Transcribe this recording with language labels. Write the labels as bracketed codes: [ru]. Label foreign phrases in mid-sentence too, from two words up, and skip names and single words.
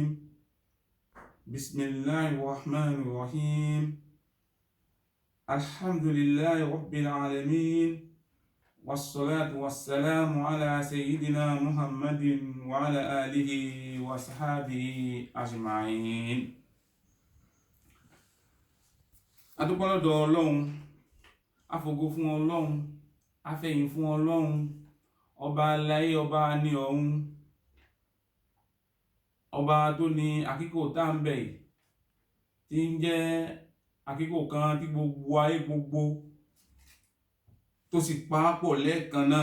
[ar] بسم الله الرحمن الرحيم. الحمد لله رب العالمين، والصلاة والسلام على سيدنا محمد وعلى آله وصحبه أجمعين. [yo] adúpẹ́ lọ́dọ̀ Ọlọ́run, àfògo fún Ọlọ́run, àfẹ̀yìn fún Ọlọ́run, ọba aláyé, ọba ní ọ̀run, ọba tó ní àkíkò tá ń bẹ̀ yìí, tí ń jẹ́ àkíkò kan tí gbogbo ayé gbogbo tó sì pàápọ̀ lẹ́ẹ̀kan náà.